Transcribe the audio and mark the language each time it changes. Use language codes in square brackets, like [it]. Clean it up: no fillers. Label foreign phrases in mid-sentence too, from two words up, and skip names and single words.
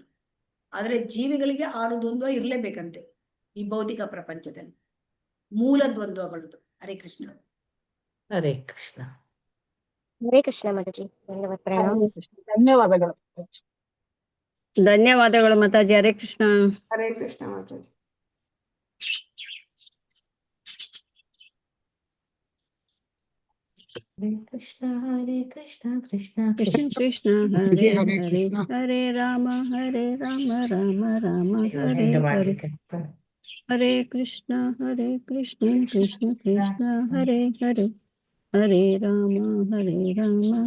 [kn] ಆದ್ರೆ ಜೀವಿಗಳಿಗೆ 6 ದ್ವಂದ್ವ ಇರ್ಲೇಬೇಕಂತೆ ಈ ಭೌತಿಕ ಪ್ರಪಂಚದಲ್ಲಿ. ಮೂಲ ದ್ವಂದ್ವಗಳದ್ದು. ಹರೇ ಕೃಷ್ಣ. ಹರೇ ಕೃಷ್ಣ. ಹರೇ ಕೃಷ್ಣ ಮಾತಾಜಿ. ಧನ್ಯವಾದಗಳು. ಧನ್ಯವಾದಗಳು ಮಾತಾಜಿ. ಹರೇ ಕೃಷ್ಣ. ಹರೇ ಕೃಷ್ಣ ಮಾತಾಜಿ. ಹರೇ ಕೃಷ್ಣ ಹರೇ ಕೃಷ್ಣ ಕೃಷ್ಣ ಕೃಷ್ಣ ಕೃಷ್ಣ ಹರೇ ಹರೇ ಹರೇ ರಾಮ ರಾಮ ರಾಮ ಹರೇ ಹರೇ. ಹರೇ ಕೃಷ್ಣ ಕೃಷ್ಣ ಕೃಷ್ಣ ಹರೇ ಹರೇ ಹರೇ ರಾಮ